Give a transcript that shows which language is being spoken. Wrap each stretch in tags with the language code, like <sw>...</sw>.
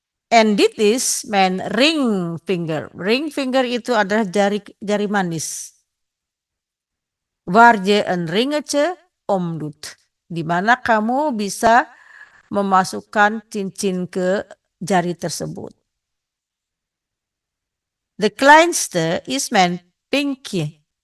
<nl>And dit is mijn</nl> <en>ring finger. Ring finger</en> <id>itu adalah jari manis.</id> <nl>Waar je een ringetje om doet.</nl> <id>Di mana kamu bisa memasukkan cincin ke jari tersebut.</id> <nl>De kleinste is mijn pinky.</nl>